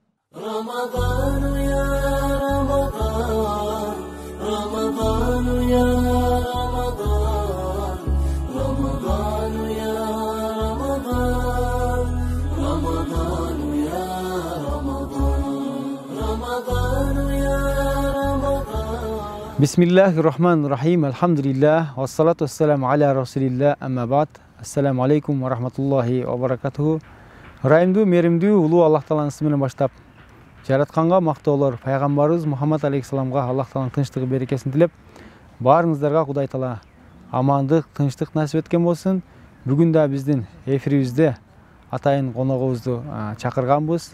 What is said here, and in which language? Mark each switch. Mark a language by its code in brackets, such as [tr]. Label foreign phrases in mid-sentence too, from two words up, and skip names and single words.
[ar] رمضان يا رمضان رمضان يا رمضان رمضان يا رمضان رمضان يا رمضان رمضان يا رمضان بسم الله الرحمن الرحيم الحمد لله والصلاة والسلام على رسول الله أما بعد السلام عليكم ورحمة الله وبركاته [ky] Райымдуу, меримдүү, улуу Аллах Тааланын исминен баштап, жаратканга мактоолор пайгамбарыбыз Мухаммад алейхиссаламга Аллах Тааланын тынчтыгы, берекесин тилеп, баарыңыздарга Кудай Таала амандык, тынчтык насип эткен болсун. Бүгүн да биздин эфирибизде атайын коногубузду чакырганбыз.